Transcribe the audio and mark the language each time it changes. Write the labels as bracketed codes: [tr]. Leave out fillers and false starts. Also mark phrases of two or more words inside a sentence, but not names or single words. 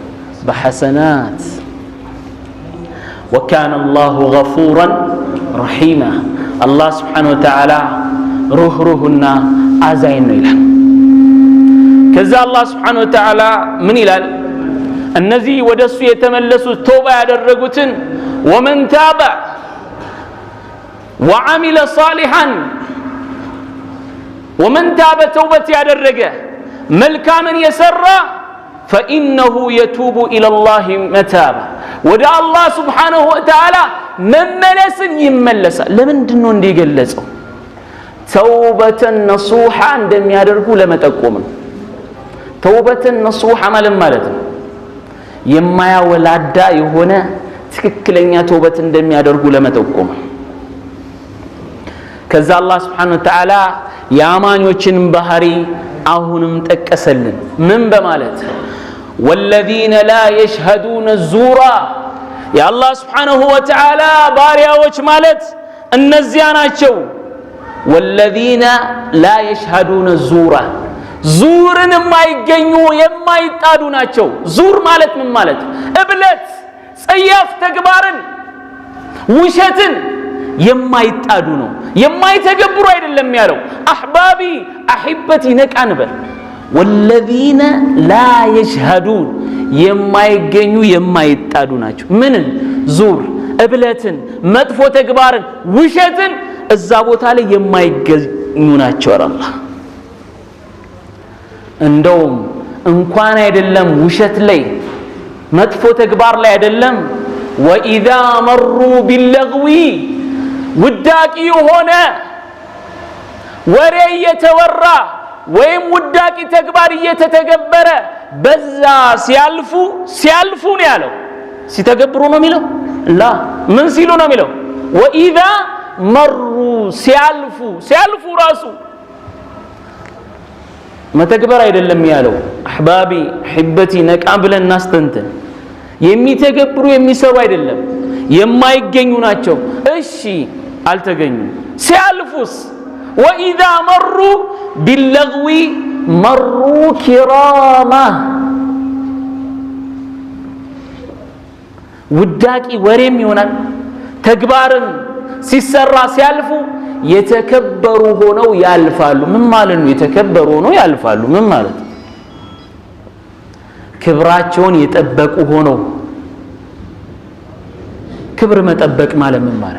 [am] በሐሰናት። [ar] وكان الله غفورا رحيما الله سبحانه وتعالى [am] ሩህሩህና አዛኝ ነው ይላል። ከዛ [ar] الله سبحانه وتعالى [am] ምን ይላል? እነዚህ ወደሱ የተመለሱት ተውባ ያደረጉትን [ar] ومن تاب وعمل صالحا ومن تاب [am] توبة ያደረገ መልካምን የሰራ [ar] فإنه يتوب إلى الله متابا [am] ወደ አላህ [ar] سبحانه وتعالى [am] መመለስን ይመለሳል። ለምንድን ነው እንዲህ ገለጸው? [ar] توبة نصوحا [am] እንደሚያደርጉ ለመጠቆም ነው። [ar] توبة نصوحا [am] ማለት ነው የማያወላዳ የሆነ ትክክለኛ ተውበት እንደሚያደርጉ ለመጠቆም። ከዛ አላህ [ar] سبحانه وتعالى [am] የአማኞችን ባህሪ አሁንም ጠቀሰልን። ምን በማለት [ar] والذين لا يشهدون الزور يا الله سبحانه وتعالى [am] ባሪያዎች ማለት እነዚያ ናቸው። [ar] والذين لا يشهدون الزور [am] ዙርን የማይገኙ የማይጣዱ ናቸው። ዙር ማለት ምን ማለት? እብለት፣ ጸያፍ ተግባርን፣ ውሸትን የማይጣዱ ነው። የማይተገብሩ አይደለም ያለው። [ar] أحبابي أحبتي [am] ነቃንበል [ar] والذين لا يشهدون [am] የማይገኙ የማይጣዱ ናቸው። ምንን? ዙር፣ እብለትን፣ መጥፎ ተግባርን፣ ውሸትን እዛ ቦታ ላይ የማይገኙ ናቸው አላህ። እንደውም እንኳን አይደለም ውሸት ላይ መጥፎ ተግባር ላይ አይደለም [ar] وإذا مروا باللغو [am] ውዳቂ የሆነ ወሬ እየተወራ ወይም ውዳቂ ተግባር እየተተገበረ በዛ ሲያልፉ ነው ያለው። ሲተገብሩ ነው የሚለው ላ ምን ሲሉ ነው የሚለው? [ar] وإذا مروا [am] ሲያልፉ ራሱ መተግበር አይደለም ያለው። [ar] أحبابي أحبتي [am] ነቃ ብለን እናስተንተን። የሚተገብሩ የሚሰሩ አይደለም የማይገኙ ናቸው። እሺ አልተገኙም። ሲያልፉስ [ar] وإذا مروا باللغو مروا كراما [am] ውዳቂ ወሬም ይሆናል ተግባርን ሲሰራ ሲያልፉ የተከበሩ ሆነው ያልፋሉ። ምን ማለት ነው? የተከበሩ ሆነው ያልፋሉ ምን ማለት? ክብራቸውን የጠበቁ ሆነው። ክብር መጠበቅ ማለት ምን ማለት?